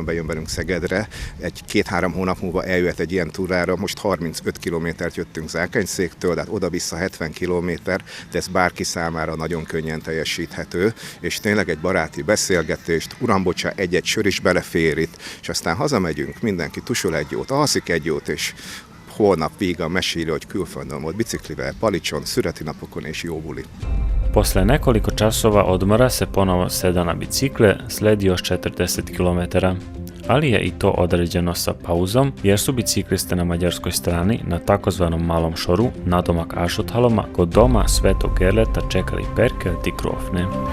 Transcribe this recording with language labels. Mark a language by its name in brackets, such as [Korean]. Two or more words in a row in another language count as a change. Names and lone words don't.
[Hungarian] bejön velünk Szegedre, egy 2-3 hónap múlva eljöhet egy ilyen túrára, most 35 kilométert jöttünk Zákányszéktől, tehát oda-vissza 70 kilométer, de ez bárki számára nagyon könnyen teljesíthető, és tényleg egy baráti beszélgetést, uram, bocsá, egy-egy sör is belefér itt, és aztán hazamegyünk, mindenki tusul egy jót, alszik egy jót, és holnap vígan meséli, hogy külföldön volt biciklivel, Palicson, szüreti napokon és jó buli. [Serbian] Posle nekoliko časova odmora se ponovo seda na bicikle, sledi još 40 km. Ali je i to određeno sa pauzom, jer su bicikliste na mađarskoj strani na takozvanom malom šoru, nadomak Ásothaloma, kod doma Svetog Gerleta čekali Perkelt i Krofne.